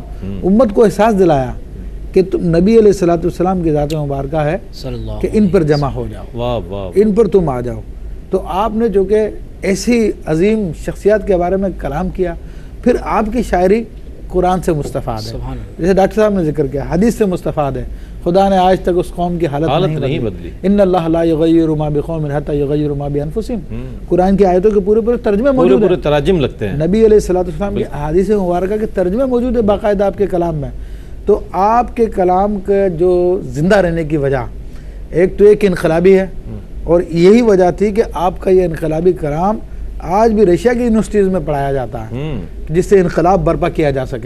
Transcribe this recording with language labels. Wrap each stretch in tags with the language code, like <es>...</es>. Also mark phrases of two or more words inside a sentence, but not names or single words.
<ur>امت کو احساس دلایا کہ تم نبی</ur> <ar>علیہ السلام</ar> <ur>کی ذات مبارکہ ہے کہ ان پر جمع ہو جاؤ, ان پر تم آ جاؤ. تو آپ نے جو کہ ایسی عظیم شخصیات کے بارے میں کلام کیا, پھر آپ کی شاعری قرآن سے مستفاد ہے. جیسے ڈاکٹر صاحب نے ذکر کیا حدیث سے مستفاد ہے. خدا نے آج تک اس قوم کی حالت نہیں بدلی.</ur> <ar>ان اللہ لا یغیر ما بقوم حتی یغیروا ما بانفسہم.</ar> <ur>قرآن کی آیتوں کے پورے ترجمے موجود ہیں, پورے تراجم لگتے ہیں. نبی</ur> <ar>علیہ الصلوۃ والسلام</ar> <ur>کی احادیث مبارکہ کے ترجمے موجود ہیں باقاعدہ آپ کے کلام میں. تو آپ کے کلام کا جو زندہ رہنے کی وجہ ایک تو ایک انقلابی ہے, اور یہی وجہ تھی کہ آپ کا یہ انقلابی کلام آج بھی رشیا کی یونیورسٹیز میں پڑھایا جاتا ہے, جس سے انقلاب برپا کیا جا سکے.</ur>